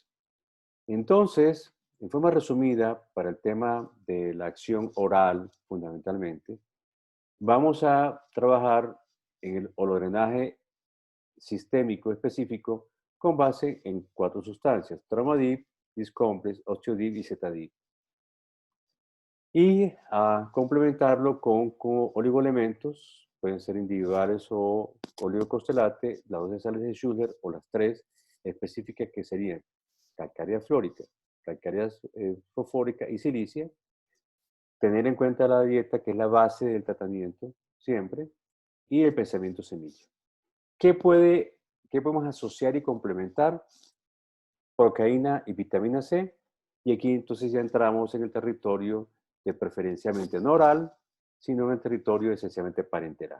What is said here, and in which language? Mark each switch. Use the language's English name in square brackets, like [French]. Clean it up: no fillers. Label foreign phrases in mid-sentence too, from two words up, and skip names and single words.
[Spanish] Entonces, en forma resumida, para el tema de la acción oral, fundamentalmente, vamos a trabajar en el holodrenaje sistémico específico con base en 4 sustancias: Tramadip, Discomplex, Osteodip y Zetadip. Y a complementarlo con oligoelementos, pueden ser individuales o oligocostelate, las 2 sales de Schuller o las 3 específicas que serían calcárea flórica, calcárea fosfórica y silicia. Tener en cuenta la dieta, que es la base del tratamiento siempre, y el pensamiento semilla. ¿Qué, qué podemos asociar y complementar? Procaína y vitamina C. Y aquí entonces ya entramos en el territorio de preferencialmente no oral, sino en el territorio esencialmente parenteral.